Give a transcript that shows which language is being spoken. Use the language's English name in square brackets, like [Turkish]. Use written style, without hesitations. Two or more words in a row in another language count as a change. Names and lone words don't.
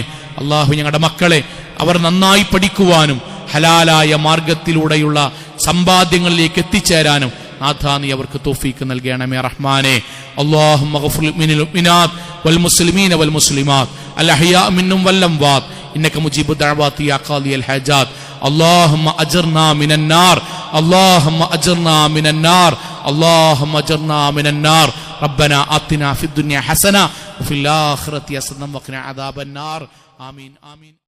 [Malayalam] അള്ളാഹു, ഞങ്ങളുടെ മക്കളെ അവർ നന്നായി പഠിക്കുവാനും ഹലാലായ മാർഗത്തിലൂടെയുള്ള സമ്പാദ്യങ്ങളിലേക്ക് എത്തിച്ചേരാനും നാഥ നീ അവർക്ക് തൗഫീക്ക് നൽകണമേ റഹ്മാനെ. [Arabic] اللهم اغفر للمؤمنات والمسلمين والمسلمات الأحياء منهم والأموات إنك مجيب الدعوات يا قاضي الحاجات. اللهم أجرنا من النار اللهم أجرنا من النار اللهم أجرنا من النار ربنا آتنا في الدنيا حسنة وفي الآخرة حسنة وقنا عذاب النار آمين آمين.